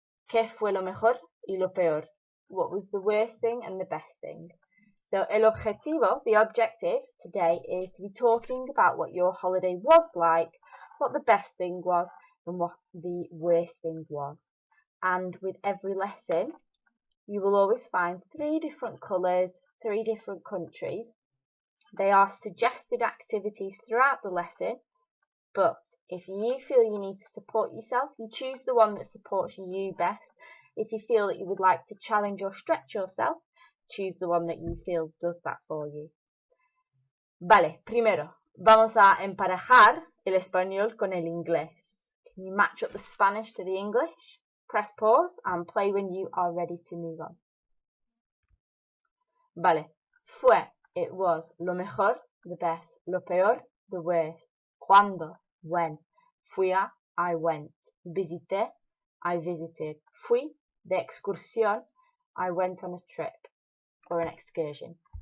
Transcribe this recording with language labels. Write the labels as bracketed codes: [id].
[es] ¿Qué fue lo mejor y lo peor? [en] What was the worst thing and the best thing? So [es] el objetivo, [en] the objective today, is to be talking about what your holiday was like, what the best thing was, and what the worst thing was. And with every lesson, you will always find 3 different colours, 3 different countries. They are suggested activities throughout the lesson, but if you feel you need to support yourself, you choose the one that supports you best. If you feel that you would like to challenge or stretch yourself, choose the one that you feel does that for you. [es] Vale, primero, vamos a emparejar el español con el inglés. [en] Can you match up the Spanish to the English? Press pause and play when you are ready to move on. Vale, fue, it was, lo mejor, the best, lo peor, the worst, cuando, when, fui a, I went, visité, I visited, fui de excursión, I went on a trip or an excursion.